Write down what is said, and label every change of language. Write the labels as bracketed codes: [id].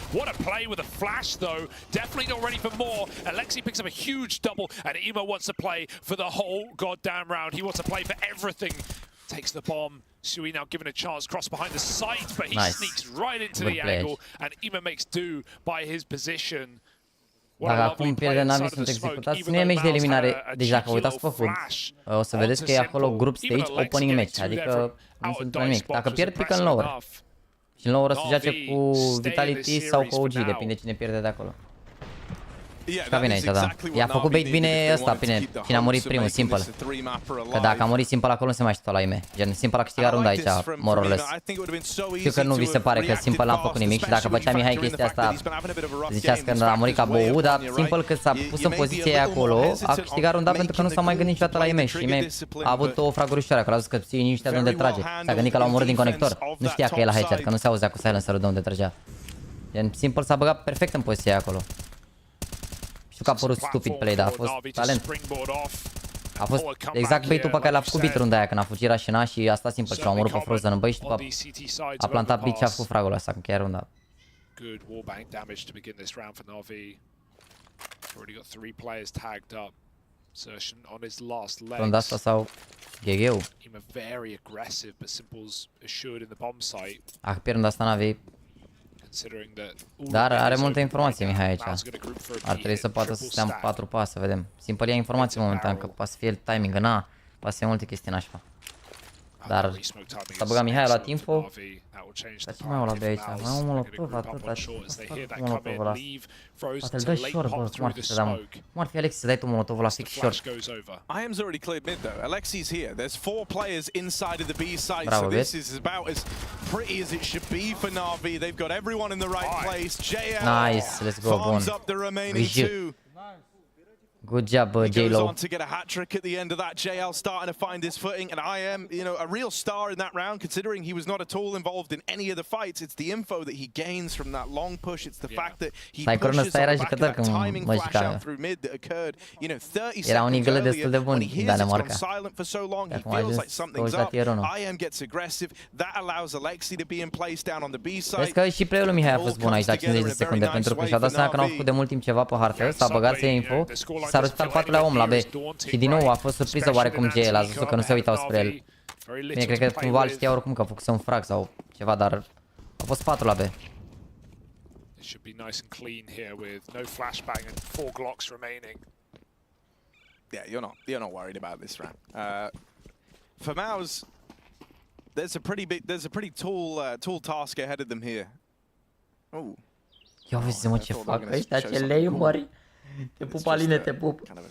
[en] What a play with a flash, though. Definitely not ready for more. Alexi picks up a huge double, and Ema wants to play for the whole goddamn round. He wants to play for everything. Takes the bomb. Sui now given a chance, cross behind the site, but he sneaks right into the angle, and Ema makes do by his position. [ro] Dacă acum pierde NaVi sunt executați, nu e meci de eliminare, deci dacă uitați pe hub, o să vedeți că e acolo [en] group stage opening match, [ro] adică nu sunt nimic. Dacă pierd, pică în lower. Și în lower o să joace cu Vitality sau cu OG, depinde cine pierde de acolo. Ca bine aici, da. I-a făcut bait bine ăsta, bine, cine a murit primul, Simple. Că dacă a murit Simple acolo, nu se mai știe la IEM. Gen, Simple a câștigat runda aici, [en] more or less. [ro] Știu că nu vi se pare că Simple n-a făcut nimic și dacă făcea Mihai chestia asta, ziceați că a murit ca BO3, dar Simple că s-a pus în poziția aia acolo, a câștigat runda pentru că nu s-a mai gândit niciodată la IEM și IEM a avut o fraguri ușoare, că a zis că ții nici de unde trage. S-a gândit că l-a omorât din conector, nu știa că e la headshot, că nu se auzea cu silencerul de unde trăgea. Gen, Simple s-a băgat perfect în poziția aia acolo. Știu că a părut [en] stupid play, [ro] dar a fost talent. A fost exact bait-ul pe care l-a făcut beat runda aia, când a fugit rașina și a stat Simple și l-a omorât pe Frozen în băi și după a plantat beat și a făcut fragul ăsta, încheia runda. [en] Good wallbang damage to begin this round for NaVi. Already got 3 players tagged up. Zertion on his last legs. [ro] Runda asta sau GG-ul. [en] Very aggressive, but Simple's assured in the bomb site. [ro] Dacă pierd runda asta NaVi. Dar are multe informații Mihai aici. Ar trebui să poată să stea în 4 pas, să vedem. Simple ia informații momentan, că poate să fie timing, na, poate să fie multe chestii nașpa. Dar s-a băgat Mihai la info. Dar ce mai au la B aici? Mai au un molotov atâta, molotovul ăla. Poate îl dă short, bă, cum ar fi să dăm. Cum ar fi Alexi să dai tu molotovul la fix short? [en] IEM's already cleared mid though. Alexi's here. There's 4 players inside of the B site, so this is about as pretty as it should be for NaVi. They've got everyone in the right place. JL nice, let's go, farms up the remaining 2. Good job, He goes on to get a hat trick at the end of that. JL starting to find his footing, and IEM, you know, a real star in that round, considering he was not at all involved in any of the fights. It's the info that he gains from that long push. It's the fact that he pushes on the back of that timing flash out through mid that occurred, you know, 30 seconds earlier. When he hears it's gone silent for so long, he feels like something's up. IEM gets aggressive. That allows Alexi to be in place down on the B side. [ro] Vezi că și play-ul lui Mihai a fost bun aici la 50 de secunde, pentru că și-a dat seama că n-au făcut de mult timp ceva pe hartă, s-a băgat să ia info. S-a răsut al 4-lea om la B și din nou a fost surpriză oarecum GL, a zis că nu se uitau spre el. Bine, cred că cumva știa oricum că a făcut un frag sau ceva, dar a fost 4 la B. [en] Should be nice and clean here with no flashbang and 4 Glocks remaining. Yeah, you're not worried about this round. For MOUZ, there's a pretty tall task ahead of them here. Oh. [ro] Ia vezi mă ce fac ăștia, ce lei mări. Te pup, Aline, te pup.